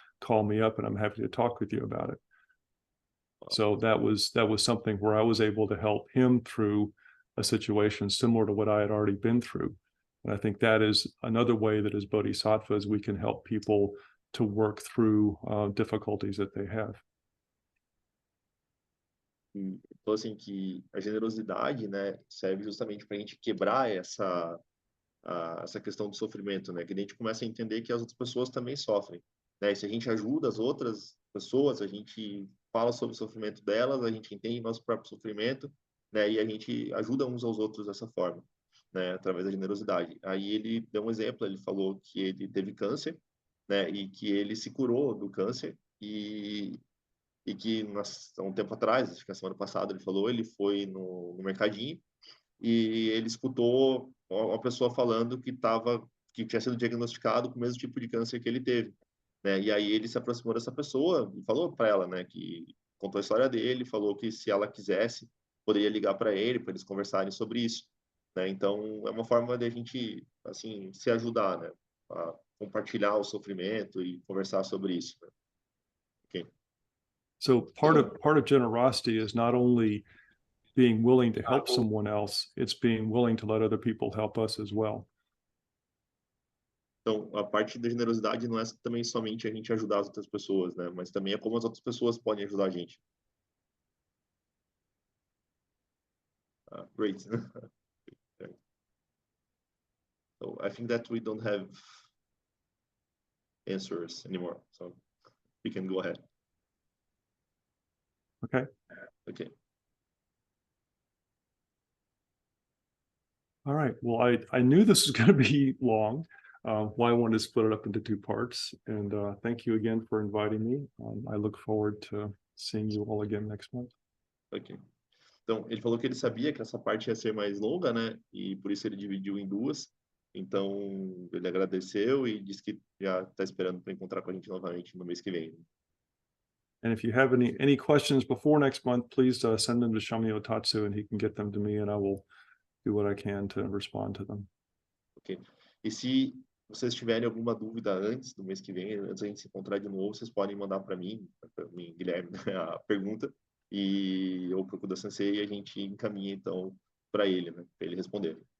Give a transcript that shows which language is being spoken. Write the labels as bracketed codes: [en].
[en] Call me up and I'm happy to talk with you about it. So that was something where I was able to help him through a situation similar to what I had already been through. And I think that is another way that as bodhisattvas, we can help people to work through difficulties that they have. [pt] Então, assim, que a generosidade, né, serve justamente para a gente quebrar essa questão do sofrimento, né, que a gente começa a entender que as outras pessoas também sofrem, né, e se a gente ajuda as outras pessoas, a gente fala sobre o sofrimento delas, a gente entende nosso próprio sofrimento, né, e a gente ajuda uns aos outros dessa forma, né, através da generosidade. Aí ele deu um exemplo, ele falou que ele teve câncer, né, e que ele se curou do câncer e que há um tempo atrás, acho que a semana passada ele falou, ele foi no mercadinho e ele escutou uma pessoa falando que tinha sido diagnosticado com o mesmo tipo de câncer que ele teve, né? E aí ele se aproximou dessa pessoa e falou para ela, né, que contou a história dele, falou que se ela quisesse, poderia ligar para ele, para eles conversarem sobre isso, né? Então é uma forma de a gente assim se ajudar, né, a compartilhar o sofrimento e conversar sobre isso, né? [en] Okay. So part of generosity is not only being willing to help someone else, it's being willing to let other people help us as well. [pt] Então, a parte da generosidade não é também somente a gente ajudar as outras pessoas, né? Mas também é como as outras pessoas podem ajudar a gente. [en] Great. So I think that we don't have answers anymore, so we can go ahead. Okay. Okay. All right. Well, I knew this was going to be long. Why I wanted to split it up into two parts. And thank you again for inviting me. I look forward to seeing you all again next month. Ok. [pt] Então, ele falou que ele sabia que essa parte ia ser mais longa, né? E por isso ele dividiu em duas. Então, ele agradeceu e disse que já está esperando para encontrar com a gente novamente no mês que vem. [en] And if you have any questions before next month, please send them to Shamio Tatsu and he can get them to me and I will do what I can to respond to them. Ok. [pt] E se vocês tiverem alguma dúvida antes do mês que vem, antes da gente se encontrar de novo, vocês podem mandar para mim, Guilherme, a pergunta e eu procuro da Sensei e a gente encaminha então para ele, né, para ele responder.